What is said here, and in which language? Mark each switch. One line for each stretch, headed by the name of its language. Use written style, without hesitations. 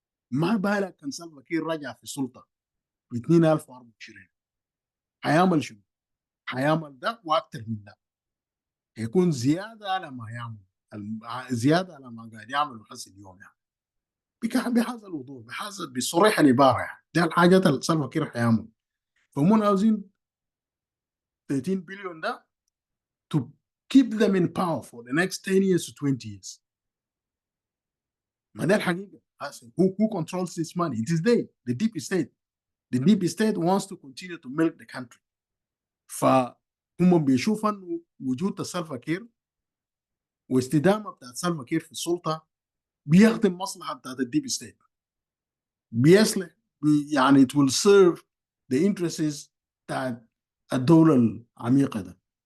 Arabic: ما بالك كان سلفا كير رجع في السلطه في 2024 هيعمل شنو؟ هيعمل ده واكثر من ده. هيكون زياده على ما يعمل، زياده على ما قاعد يعمله حس اليوم بهذا الوضوح، بصريح العباره ده الحاجات اللي سلفا كير هيعمل. فهم عاوزين 13 بليون ده
English: to keep them in power for the next 10 years to 20 years.
Arabic: ما ده الحقيقه.
English: Who controls this money? It is the deep state. The deep state wants to continue to milk the country.
Arabic: فهم بيشوفوا انه وجود سلفا كير واستدامه بتاعت سلفا كير في السلطه بيخدم مصلحه بتاعت الديب ستيت، بيصلح يعني
English: it will serve the interests
Arabic: بتاعت الدوله العميقه ده.